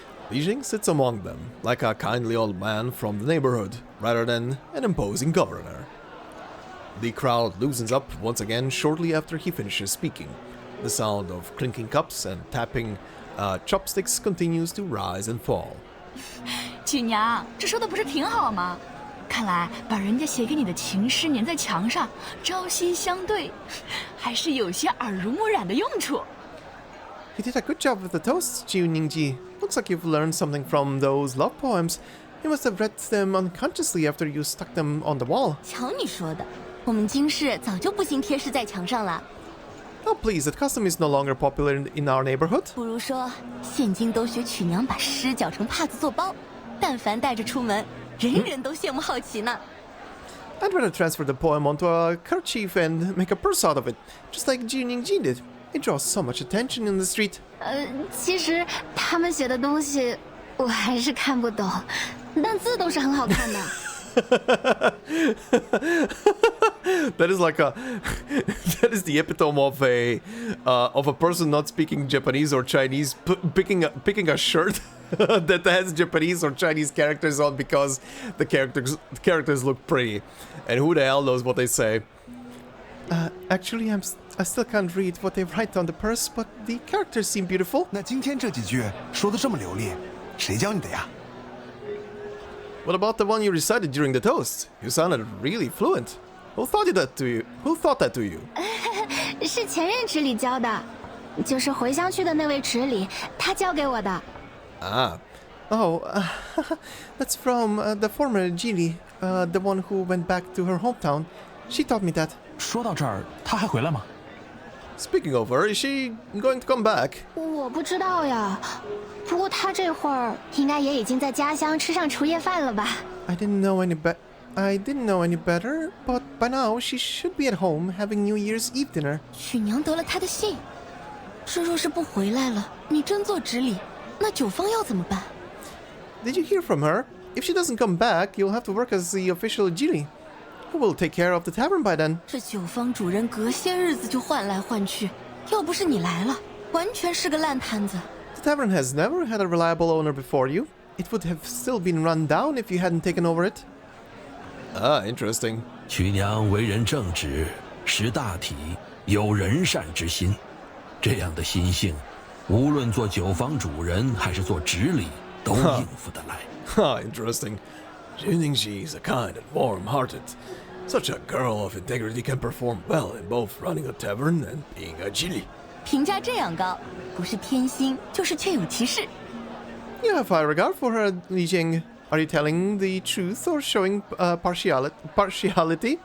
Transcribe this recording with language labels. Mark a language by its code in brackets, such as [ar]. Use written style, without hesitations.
[en] Li Jing sits among them, like a kindly old man from the neighborhood, rather than an imposing governor. The crowd loosens up once again shortly after he finishes speaking. The sound of clinking cups and tapping chopsticks continues to rise and fall. [zh] 锦娘，这说的不是挺好吗？看来把人家写给你的情诗粘在墙上，朝夕相对，还是有些耳濡目染的用处。 [en] You did a good job with the toasts, Jiu Niangzi. Looks like you've learned something from those love poems. You must have read them unconsciously after you stuck them on the wall. [zh] 瞧你说的，我们京市早就不兴贴诗在墙上了。 [en] Oh, please, that custom is no longer popular in our neighborhood. [zh] 不如说，现今都学曲娘把诗绞成帕子做包，但凡带着出门，人人都羡慕好奇呢。 [en] I'd rather transfer the poem onto a kerchief and make a purse out of it, just like Jiu Niangzi did. It draws so much attention in the street. [zh] 其实他们写的东西我还是看不懂，但字都是很好看的。 [en] That is like that is the epitome of a person not speaking Japanese or Chinese picking a shirt that has Japanese or Chinese characters on because the characters look pretty, and who the hell knows what they say. Actually, I still can't read what they write on the purse, but the characters seem beautiful. [zh] 那今天这几句说的这么流利，谁教你的呀？ [en] What about the one you recited during the toast? You sounded really fluent. Who thought that to you? [zh] 是前任池里教的，就是回乡去的那位池里，他教给我的。 [en] Ah. Oh, that's from the former Jili, the one who went back to her hometown. She taught me that. [zh] 说到这儿，他还回来吗？ [en] Speaking of her, is she going to come back? [zh] 我不知道呀，不过他这会儿应该也已经在家乡吃上除夜饭了吧？ [en] I didn't know any better, but by now she should be at home having New Year's Eve dinner. [zh] 曲娘得了他的信，这若是不回来了，你真做执礼，那酒坊要怎么办？ [en] Did you hear from her? If she doesn't come back, you'll have to work as the official Jili. Who will take care of the tavern by then? [zh] 这酒坊主人隔些日子就换来换去，要不是你来了，完全是个烂摊子。 [en] The tavern has never had a reliable owner before you. It would have still been run down if you hadn't taken over it. Ah, interesting. [zh] 曲娘为人正直，识大体，有仁善之心。这样的心性，无论做酒坊主人还是做执礼，都应付得来。 [en] Ha, interesting. Jiu Niangzi is a kind and warm-hearted. Such a girl of integrity can perform well in both running a tavern and being a Jili. [zh] 评价这样高，不是偏心，就是确有其事。 [en] You have high regard for her, Li Jing. Are you telling the truth or showing partiality?